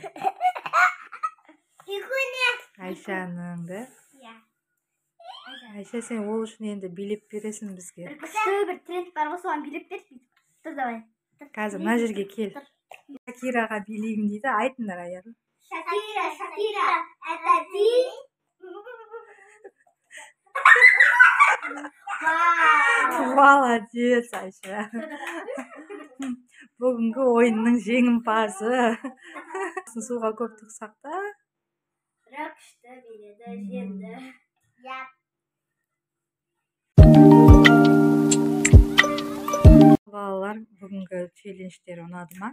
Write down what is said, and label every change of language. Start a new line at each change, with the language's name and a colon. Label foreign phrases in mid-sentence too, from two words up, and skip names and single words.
Kazakh: Айшаның да? Айша, сен ол үшін енді билеп бересің бізге. Күшті бір тренд бар ғой, соған билеп бер. Тұр давай. Қазір мына жерге кел. Шакираға билеймін дейді, айтыңдар Айару.
Russian: Шакира, это ты? Молодец, Айша.
Kazakh: Бүгінгі ойынның жеңімпазы. Суға көп тықсақ та. Бірақ күшті биледі, жеңді. Балалар, бүгінгі челлендждер ұнады ма?